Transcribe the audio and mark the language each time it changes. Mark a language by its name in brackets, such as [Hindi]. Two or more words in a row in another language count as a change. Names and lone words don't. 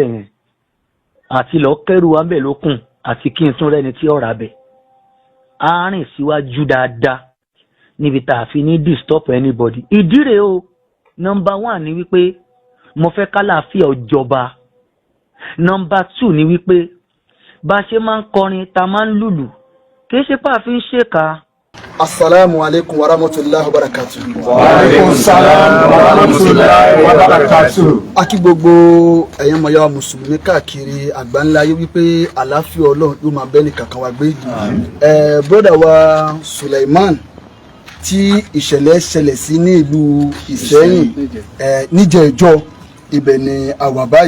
[Yoruba] yẹn àti lọ kẹ́rù wa ńbẹ̀ lókun àti kí n tún rẹ́ni tí ọ̀rà bẹ̀ á rìn síwájú dáadáa níbi tá a fi ní [English] disturb anybody [Yoruba] ìdí rèé o number 1 ni wípé mo fẹ́ kálàáfíà ọjọba number 2 ni wípé bá a ṣe máa ń kọrin ta máa ń lùlù kìí ṣe pé àfi ń ṣèkà [Arabic] السلام عليكم ورحمة الله وبركاته. وعليكم السلام ورحمة الله وبركاته. [Yoruba] A kí gbogbo ẹ̀yin ọmọ ya mùsùlùmí káàkiri àgbáńlá ayé wípé àlàáfíà Ọlọ́run yóò máa bẹ ní kankan wa gbé. Brother wa Suleiman tí ìṣẹ̀lẹ̀ ṣẹlẹ̀ sí ní ìlú Ìṣẹ́yìn níjẹ̀ẹ́jọ́ ibẹ̀ ni àwa báyìí.